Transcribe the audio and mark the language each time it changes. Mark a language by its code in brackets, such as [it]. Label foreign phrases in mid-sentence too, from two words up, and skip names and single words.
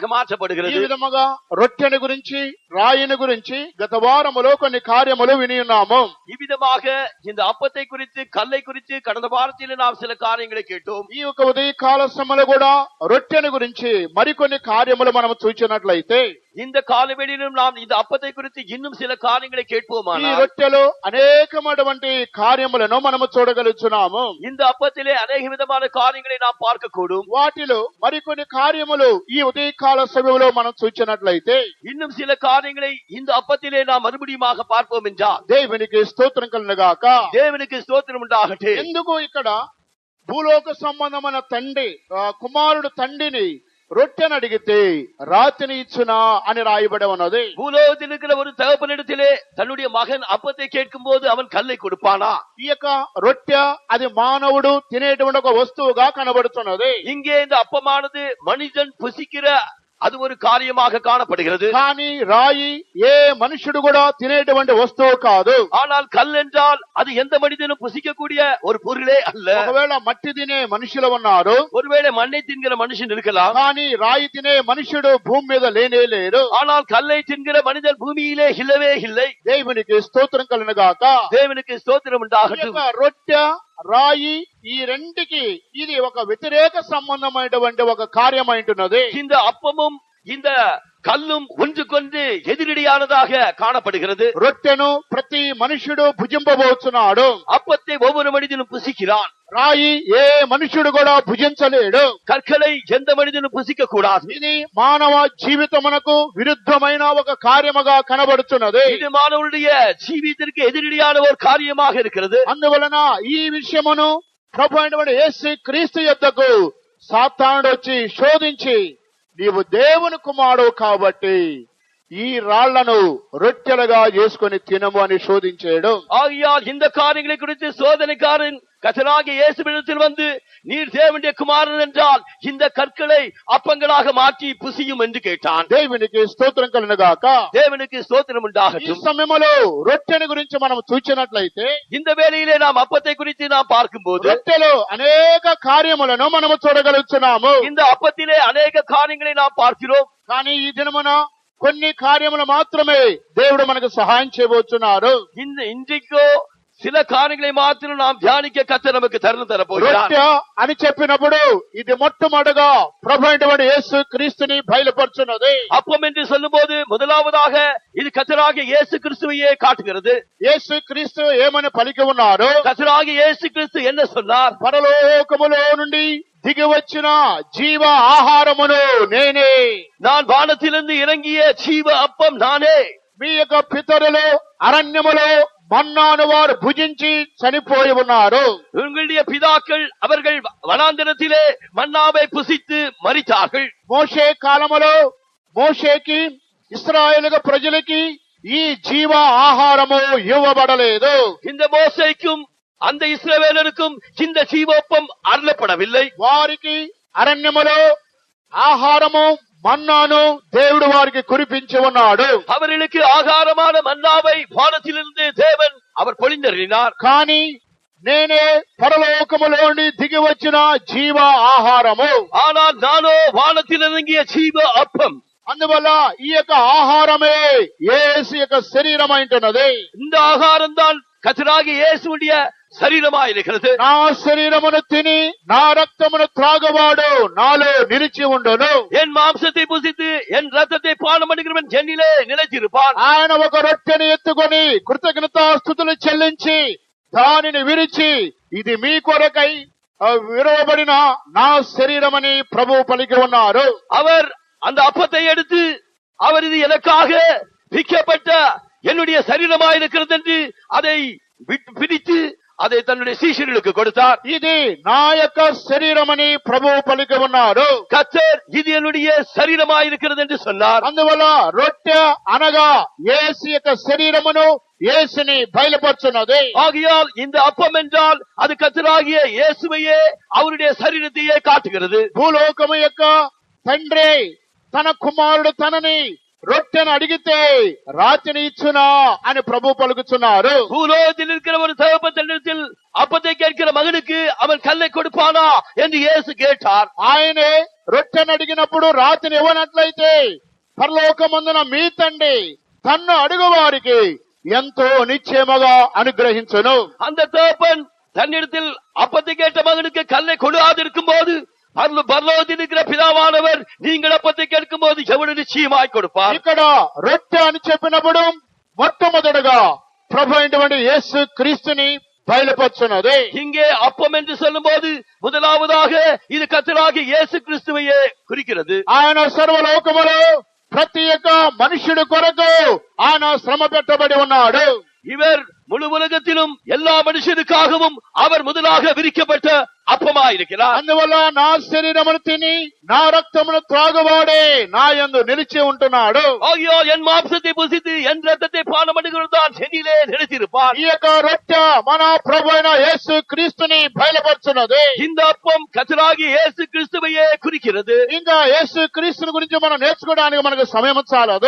[te] ఈ [ta] மாற்றப்படுகிறது. [te] విధముగా రొట్టెని గురించి రాయిని గురించి గత వారములో కొన్ని కార్యములు విని ఉన్నాము. [ta] இவ்விதமாக இந்த அப்பத்தை குறித்து கல்லை குறித்து கடந்த வாரத்திலே நாம் சில காரியங்களை கேட்டோம். [te] ఈ యొక్క ఉదయకాల సమయంలో కూడా రొట్టెని గురించి మరికొన్ని కార్యములు మనం చూచినట్లయితే [ta] இந்த காலவெளியிலும் நாம் இந்த அப்பத்தை குறித்து இன்னும் சில காரியங்களை [te] ఈ [ta] கேட்போமானால் [te] రొట్టెలో అనేకమైనటువంటి కార్యములను మనము చూడగలుగుతున్నాము. [ta] இந்த அப்பத்திலே அநேக விதமான காரியங்களை நாம் பார்க்கக்கூடும். [te] వాటిలో మరికొన్ని కార్యములు ఈ ఉదయకాల సమయంలో మనం చూచినట్లయితే [ta] இன்னும் சில காரியங்களை இந்த அப்பத்திலே நாம் மறுபடியுமாக பார்ப்போம் என்றால் [te] దేవునికి స్తోత్రం కలుగుగాక. [ta] தேவனுக்கு ஸ்தோத்திரம் உண்டாகட்டும். [te] ఎందుకు ఇక్కడ భూలోక సంబంధమైన తండ్రి కుమారుడు తండ్రిని రొట్టెను అడిగితే రాతిని ఇచ్చునా అని రాయబడి ఉన్నది. [ta] பூலோகத்தில் இருக்கிற ஒரு தகப்பனிடத்திலே தன்னுடைய மகன் அப்பத்தை கேட்கும் போது அவன் கல்லை கொடுப்பானா? [te] ఈ యొక్క రొట్టె అది మానవుడు తినేటువంటి ఒక వస్తువుగా కనబడుతున్నది. [ta] இங்கே இந்த அப்பமானது மனிதன் புசிக்கிற அது ஒரு காரியமாக காணப்படுகிறது. [te] కానీ రాయి ఏ మనుషుడు కూడా తినేటువంటి వస్తువు కాదు. [ta] ஆனால் கல் என்றால் அது எந்த மனிதனும் புசிக்கக்கூடிய ஒரு பொருளே அல்ல. [te] ఒకవేళ మట్టి తినే మనుషులు ఉన్నారు, [ta] ஒருவேளை மண்ணை தின்கிற மனுஷன் இருக்கலாம். [te] కానీ రాయి తినే మనుషుడు భూమి మీద లేనే లేరు. [ta] ஆனால் கல்லை தின்கிற மனிதன் பூமியிலே இல்லவே இல்லை. [te] దేవునికి స్తోత్రం కలుగుగాక. [ta] தேவனுக்கு ஸ்தோத்திரம் [te] ఈ [ta] உண்டாகட்டும். [te] యొక్క రొట్టె రాయి ఈ రెండికి ఇది ఒక వ్యతిరేక సంబంధమైనటువంటి ఒక కార్యమైంటున్నది. [ta] இந்த அப்பமும் இந்த கல்லும் ஒன்றுக்கொன்று எதிரடியானதாக காணப்படுகிறது. [te] రొట్టెను ప్రతి మనుషుడు భుజింపబోతున్నాడు. [ta] அப்பத்தை ஒவ்வொரு மனிதனும் புசிக்கிறான். [te] రాయి ఏ మనుషుడు కూడా భుజించలేడు. [ta] கற்களை எந்த மனிதனும் புசிக்க கூடாது. [te] ఇది మానవ జీవితమునకు విరుద్ధమైన ఒక కార్యముగా కనబడుతున్నది. [ta] இது மாணவருடைய ஜீவிதத்திற்கு எதிரடியான ஒரு காரியமாக இருக்கிறது. [te] అందువలన ఈ విషయమును ప్రభు అయినటువంటి యేసు క్రీస్తు యొద్దకు సాతానుడు వచ్చి శోధించి నీవు దేవుని కుమారుడు కాబట్టి ఈ రాళ్లను రొట్టెలుగా చేసుకుని తినము అని శోధించాడు. [ta] ஆகையால் இந்த காரியங்களை குறித்து சோதனைக்காரன் கர்த்தராகிய இயேசுவிடத்தில் வந்து நீர் தேவனுடைய குமாரன் என்றால் இந்த கற்களை அப்பங்களாக மாற்றி புசியும் என்று கேட்டான். [te] దేవునికి స్తోత్రం కలుగుగాక. [ta] தேவனுக்கு ஸ்தோத்திரம் [te] ఈ [ta] உண்டாகட்டும். [te] సమయంలో రొట్టెని గురించి మనం చూచినట్లయితే [ta] இந்த வேளையிலே நாம் அப்பத்தை குறித்து நாம் பார்க்கும்போது [te] రొట్టెలో అనేక కార్యములను మనము చూడగలుగుతున్నాము. [ta] இந்த அப்பத்திலே அநேக காரியங்களை நாம் பார்க்கிறோம். [te] కానీ ఈ దినమున కొన్ని కార్యములు మాత్రమే దేవుడు మనకు సహాయం చేయబోతున్నారు. [ta] இன்றைக்கோ சில காரியங்களை மாத்திரம் நாம் தியானிக்க கர்த்தர் நமக்கு தருணம் தரப்போகிறார். [te] రొట్టె అని చెప్పినప్పుడు ఇది మొట్టమొదటిగా ప్రభు అయినటువంటి యేసు క్రీస్తుని బయలుపరుచున్నది. [ta] அப்பம் என்று சொல்லும்போது முதலாவதாக இது கர்த்தராகிய இயேசு கிறிஸ்துவையே காட்டுகிறது. [te] యేసు క్రీస్తు ఏమని పలికి ఉన్నారు? [ta] கர்த்தராகிய இயேசு கிறிஸ்து என்ன சொன்னார்? [te] పరలోకములో నుండి దిగి వచ్చిన జీవ ఆహారమును నేనే. [ta] நான் வானத்திலிருந்து இறங்கிய ஜீவ அப்பம் நானே. [te] మీ యొక్క పితరులు అరణ్యములో మన్నాను వారు భుజించి చనిపోయి ఉన్నారు. [ta] உங்களுடைய பிதாக்கள் அவர்கள் வனாந்தரத்திலே மன்னாவை புசித்து மரித்தார்கள். [te] మోషే కాలములో మోషేకి ఇశ్రాయేలు ప్రజలకి ఈ జీవ ఆహారము ఇవ్వబడలేదు. [ta] இந்த மோசேக்கும் அந்த இஸ்ரவேலருக்கும் இந்த ஜீவோப்பம் அருளப்படவில்லை. [te] వారికి అరణ్యములో ఆహారము మన్నాను దేవుడు వారికి కురిపించి ఉన్నాడు. [ta] அவர்களுக்கு ஆகாரமான மன்னாவை வானத்திலிருந்து தேவன் அவர் பொழிந்தருளினார். [te] కానీ నేనే పరలోకములో నుండి దిగి వచ్చిన జీవ ఆహారము. [ta] ஆனால் நானோ வானத்தில் இறங்கிய ஜீவ அப்பம். [te] అందువల్ల ఈ యొక్క ఆహారమే యేసు యొక్క శరీరం అంటున్నది. [ta] இந்த ஆகாரம் தான் கர்த்தராகிய இயேசுவுடைய శరీరమాయి இருக்கிறது. [te] నా శరీరమును తిని నా రక్తమును త్రాగువాడు నాలో నిలిచి ఉండును. [ta] என் மாம்சத்தை புசித்து என் ரத்தத்தை பானம் பண்ணுகிறவன் என்னிலே நிலைத்திருப்பான். [te] ఆయన ఒక రొట్టెని ఎత్తుకొని కృతజ్ఞతాస్తుతులు చెల్లించి దానిని విరిచి ఇది మీ కొరకై విరవబడిన నా శరీరమని ప్రభువు పలికి ఉన్నారు. [ta] அவர் அந்த அப்பத்தை எடுத்து அவர் இது எனக்காக விற்கப்பட்ட என்னுடைய சரீரமாய் இருக்கிறது என்று அதை பிரித்து அதை தன்னுடைய சீஷர்களுக்கு கொடுத்தார். [te] ఇది నా యొక్క శరీరమని ప్రభువు పలికి ఉన్నారు. [ta] கர்த்தர் இது என்னுடைய சரீரமாய் இருக்கிறது என்று சொன்னார். [te] అందువల్ల రొట్టె అనగా యేసు యొక్క శరీరమును యేసుని బయలుపరుచున్నది. [ta] ஆகையால் இந்த அப்பம் என்றால் அது கர்த்தராகிய இயேசுவையே அவருடைய சரீரத்தையே காட்டுகிறது. [te] భూలోకము యొక్క తండ్రి తన కుమారుడు తనని రొట్టెను అడిగితే రాతిని ఇచ్చునా అని ప్రభు పలుకుతున్నారు. [ta] பூலோகத்தில் இருக்கிற ஒரு தகப்பனிடத்தில் அப்பத்தை கேட்கிற மகனுக்கு அவன் கல்லை கொடுப்பானா என்று இயேசு கேட்டார். [te] ఆయనే రొట్టెను అడిగినప్పుడు రాతిని ఇవ్వనట్లయితే పరలోకమందున మీ తండ్రి తన్ను అడుగు వారికి ఎంతో నిశ్చయముగా అనుగ్రహించును. [ta] அந்த தகப்பன் தன்னிடத்தில் அப்பத்தை கேட்ட மகனுக்கு கல்லை கொடுக்காதிருக்கும் போது பரலோகத்தில் இருக்கிற பிதாவானவர் நீங்கள் அப்பத்தை கேட்கும் போது எவ்வளவு நிச்சயமாய் கொடுப்பார். [te] ఇక్కడ రొట్టె అని చెప్పినప్పుడు మొట్టమొదటగా ప్రభు అయినటువంటి యేసు క్రీస్తుని బయలుపరుచున్నది. [ta] இங்கே அப்பம் என்று சொல்லும் போது முதலாவதாக இது கர்த்தராகிய இயேசு கிறிஸ்துவையே குறிக்கிறது. [te] ఆయన సర్వలోకములో ప్రతి ఒక్క మనుష్యుడి కొరకు ఆయన శ్రమ పెట్టబడి ఉన్నాడు. [ta] இவர் முழு உலகத்திலும் எல்லா மனுஷனுக்காகவும் அவர் முதலாக விரிக்கப்பட்ட அப்பமாயிருக்கிறார். [te] అందువల్ల నా శరీరమును తిని నా రక్తమును త్రాగువాడే నా యందు నిలిచి ఉంటున్నాడు. [ta] ஆகையால் என் மாம்சத்தை புசித்து என் ரத்தத்தை பானம் பண்ணுகிறதான் என்னிலே நிலைத்திருப்பான். [te] ఈ యొక్క రొట్టె మన ప్రభు అయిన యేసు క్రీస్తుని బయలుపరుచున్నది. [ta] இந்த அப்பம் கர்த்தராகிய இயேசு கிறிஸ்துவையே குறிக்கிறது. [te] ఇంకా యేసు క్రీస్తుని గురించి మనం నేర్చుకోవడానికి మనకు సమయం చాలదు.